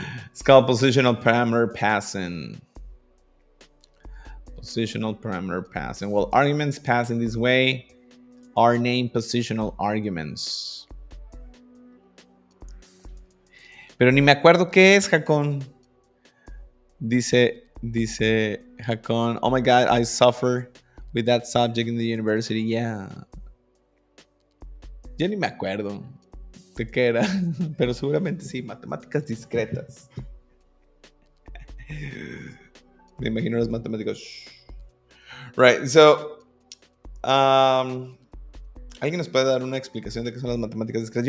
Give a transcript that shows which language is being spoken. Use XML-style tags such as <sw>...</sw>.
<en>It's called positional parameter passing. Positional parameter passing. Well, arguments passed in this way are named positional arguments.</en> <es>Pero ni me acuerdo qué es, Jacón. Dice</es> <en>Dice Hakon, oh my God, I suffer with that subject in the university. Yeah.</en> <es>Yo ni me acuerdo de qué era, pero seguramente sí, matemáticas discretas. Me imagino las matemáticas. Right, so, ¿alguien nos puede dar una explicación de qué son las matemáticas discretas?</es>